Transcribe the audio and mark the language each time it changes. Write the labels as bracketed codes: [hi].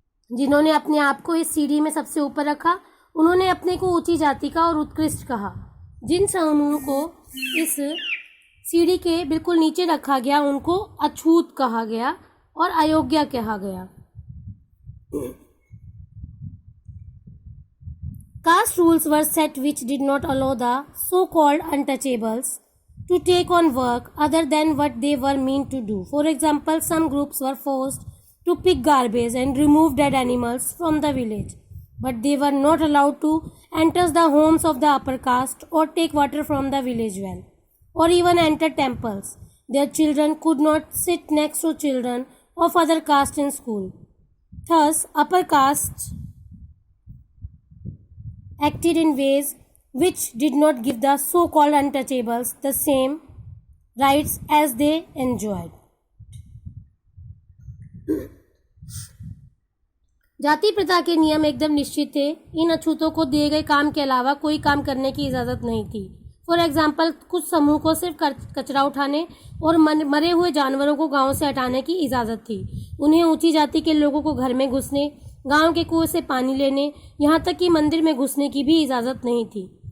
[hi] जिन्होंने अपने आप को इस सीढ़ी में सबसे ऊपर रखा, उन्होंने अपने को ऊंची जाति का और उत्कृष्ट कहा। जिन समूह को इस सीढ़ी के बिल्कुल नीचे रखा गया उनको अछूत कहा गया और अयोग्य कहा गया। [en] Caste rules were set which did not allow the so-called untouchables to take on work other than what they were meant to do. For example, some groups were forced to pick garbage and remove dead animals from the village, but they were not allowed to enter the homes of the upper caste or take water from the village well, or even enter temples. Their children could not sit next to children of other caste in school. Thus, upper caste acted in ways which did not give the so-called untouchables the same rights as they enjoyed. [hi] जाति प्रथा के नियम एकदम निश्चित थे। इन अछूतों को दिए गए काम के अलावा कोई काम करने की इजाज़त नहीं थी। [en] for example, [hi] कुछ समूह को सिर्फ कचरा उठाने और मरे हुए जानवरों को गांव से हटाने की इजाज़त थी। उन्हें ऊंची जाति के लोगों को घर में घुसने, गांव के कुएं से पानी लेने, यहाँ तक कि मंदिर में घुसने की भी इजाज़त नहीं थी।